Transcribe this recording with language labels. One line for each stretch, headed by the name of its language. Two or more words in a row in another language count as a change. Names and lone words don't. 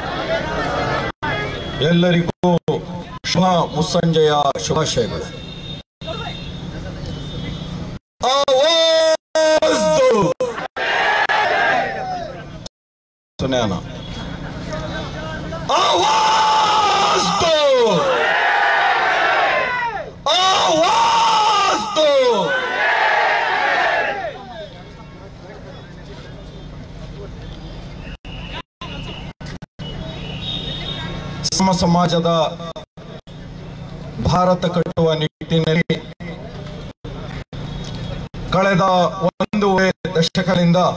Kannada: ಎಲ್ಲರಿಗೂ ಶುಭ ಮುಸ್ಸಂಜೆಯ ಶುಭಾಶಯಗಳು.
Hindi: ಸುನ್ಯಾನ आवाज दो, आवाज दो.
Kannada: ಸಮಾಜದ ಭಾರತ ಕಟ್ಟುವ ನಿಟ್ಟಿನಲ್ಲಿ ಕಳೆದ ಒಂದು ದಶಕದಿಂದ